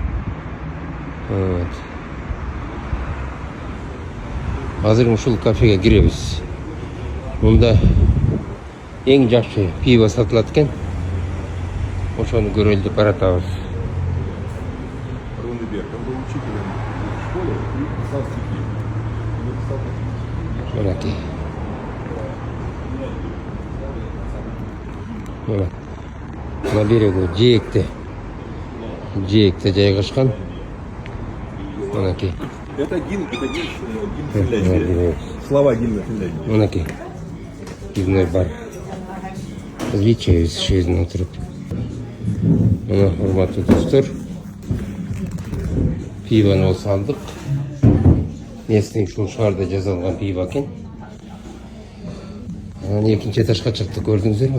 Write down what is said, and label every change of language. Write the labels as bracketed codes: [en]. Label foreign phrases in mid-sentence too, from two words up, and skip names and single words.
[ky] Азыр ушул кафеге киребиз. Мында эң жакшы пиво сатылат экен. Ошону көрөлү деп баратабыз. Рунеберг, [ru] он был учителем в школе и писал стихи. [ky] Мынакей. [ru] На берегу [ky] жээкте жайгашкан. Мынакей. [ru] Это гимн Финляндии. Слова гимна Финляндии. [ky] Мынакей. [ru] Пивной бар. [ky] Биз ичебиз ошол жерден отуруп. Мына урматтуу достор. Пивону болсо алдык. Местный ушул шаарда жасалган пиво экен. Анан экинчи этажга чыктык, көрдүңүздөрбү?